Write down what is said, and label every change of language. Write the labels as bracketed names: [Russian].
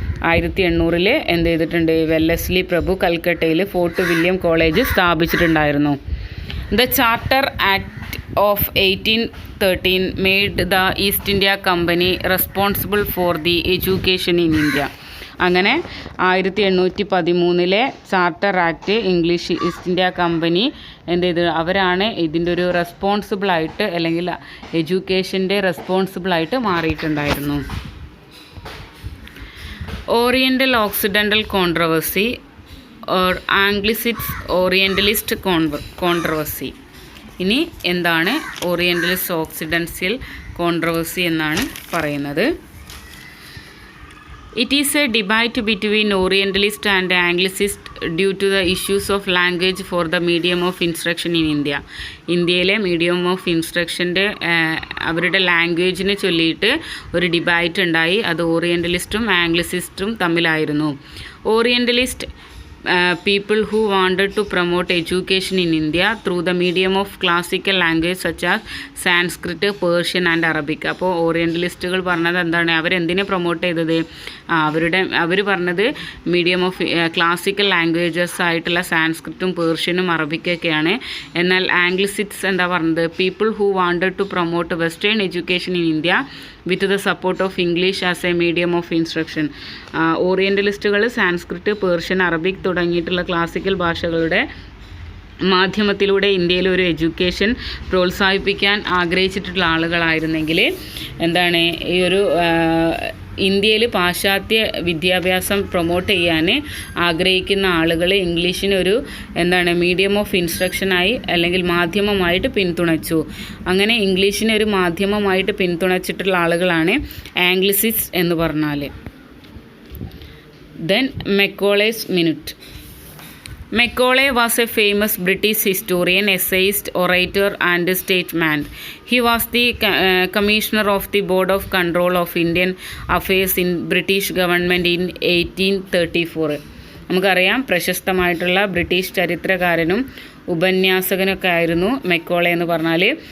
[Malayalam] 1800 എന്ത് ചെയ്തിട്ടുണ്ട്, വെല്ലസ്ലി പ്രഭു കൽക്കട്ടയിൽ fort William college സ്ഥാപിച്ചിട്ടുണ്ടായിരുന്നു. [English] The charter act of 1813 made the East India Company responsible for the education in India. [Malayalam] അങ്ങനെ 1813 charter act English east India company എന്ത് ചെയ്ത് അവരാണ് ഇതിൻ്റെ ഒരു റെസ്പോൺസിബിളായിട്ട് അല്ലെങ്കിൽ എഡ്യൂക്കേഷൻ്റെ റെസ്പോൺസിബിളായിട്ട് മാറിയിട്ടുണ്ടായിരുന്നു. [English] Oriental occidental controversy or anglicists orientalist controversy. [Malayalam] ഇനി എന്താണ് ഓറിയൻ്റലിസ്റ്റ് ഓക്സിഡൻഷ്യൽ കോൺട്രവേഴ്സി എന്നാണ് പറയുന്നത്. [English] It is a debate between Orientalist and Anglicist due to the issues of language for the medium of instruction in India. [Malayalam] ഇന്ത്യയിലെ മീഡിയം ഓഫ് ഇൻസ്ട്രക്ഷൻ്റെ അവരുടെ ലാംഗ്വേജിനെ ചൊല്ലിയിട്ട് ഒരു ഡിബൈറ്റ് ഉണ്ടായി. അത് ഓറിയൻ്റലിസ്റ്റും ആംഗ്ലിസിസ്റ്റും തമ്മിലായിരുന്നു. [English] Orientalist people who wanted to promote education in India through the medium of classical language such as Sanskrit, Persian and Arabic. [Malayalam] അപ്പോൾ ഓറിയൻ്റലിസ്റ്റുകൾ പറഞ്ഞത് എന്താണ്, അവരെന്തിനെ promote ചെയ്തത്, അവർ പറഞ്ഞത് മീഡിയം ഓഫ് ക്ലാസിക്കൽ ലാംഗ്വേജസ് ആയിട്ടുള്ള സാൻസ്ക്രിറ്റും പേർഷ്യനും അറബിക്കൊക്കെയാണ്. എന്നാൽ ആംഗ്ലിസിറ്റ്സ് എന്താ പറഞ്ഞത്, [English] People who wanted to promote western education in India with the support of English as a medium of instruction. [Malayalam] ഓറിയൻ്റലിസ്റ്റുകൾ Sanskrit, Persian, Arabic തുടങ്ങിയിട്ടുള്ള ക്ലാസിക്കൽ ഭാഷകളുടെ മാധ്യമത്തിലൂടെ ഇന്ത്യയിൽ ഒരു എഡ്യൂക്കേഷൻ പ്രോത്സാഹിപ്പിക്കാൻ ആഗ്രഹിച്ചിട്ടുള്ള ആളുകളായിരുന്നെങ്കിൽ എന്താണ് ഈ ഒരു ഇന്ത്യയിൽ പാശ്ചാത്യ വിദ്യാഭ്യാസം പ്രൊമോട്ട് ചെയ്യാൻ ആഗ്രഹിക്കുന്ന ആളുകൾ ഇംഗ്ലീഷിന് ഒരു എന്താണ് മീഡിയം ഓഫ് ഇൻസ്ട്രക്ഷനായി അല്ലെങ്കിൽ മാധ്യമമായിട്ട് പിന്തുണച്ചു. അങ്ങനെ ഇംഗ്ലീഷിനെ ഒരു മാധ്യമമായിട്ട് പിന്തുണച്ചിട്ടുള്ള ആളുകളാണ് ആംഗ്ലിസിസ്റ്റ് എന്ന് പറഞ്ഞാൽ. [English] Then Macaulay's minute. Macaulay was a famous British historian, essayist, orator and statesman. He was the commissioner of the Board of Control of Indian Affairs in British government in 1834. [Malayalam] നമുക്കറിയാം പ്രശസ്തമായിട്ടുള്ള ബ്രിട്ടീഷ് ചരിത്രകാരനും ഉപന്യാസകനൊക്കെ ആയിരുന്നു മെക്കോളെ എന്ന് പറഞ്ഞാൽ.